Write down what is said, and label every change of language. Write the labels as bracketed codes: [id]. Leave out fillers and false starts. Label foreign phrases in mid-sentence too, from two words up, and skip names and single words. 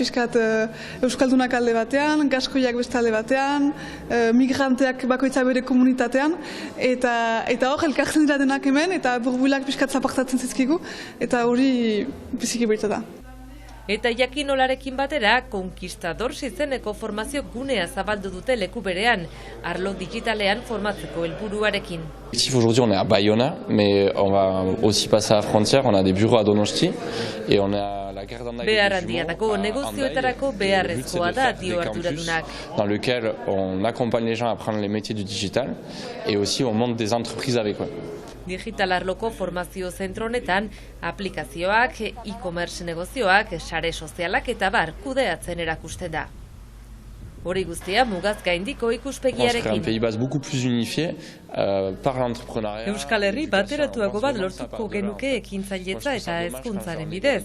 [eu] Piskat euskaldunak alde batean, gaskoiak beste alde batean, migranteak bakoitza bere komunitatean, eta hor elkartzen dira denak hemen, eta burbuilak piskat zapartatzen zizkigu, eta hori biziki berita da. Eta Jakinolarekin batera, Konkistador izeneko formazio gunea zabaldu dute leku berean, arlo digitalean formatzeko helburuarekin. [fr] Aujourd'hui on est à Bayona, mais on va aussi passer à la frontière, on a des bureaux à Donosti, et on a la gare d'Andaï [eu] Beharrandiatako negozioetarako beharrezkoa da dio arduradunak. [fr] Dans lequel on accompagne les gens à apprendre les métiers du digital, et aussi on monte des entreprises avec eux. [eu] Digital arloko formazio zentro honetan, aplikazioak, e-commerce negozioak, sare sozialak eta bar kudeatzen erakusten da. Hori guztia mugaz gaindiko ikuspegiarekin. Euskal Herri bateratuago bat lortuko genuke ekintzailetza eta hezkuntzaren bidez.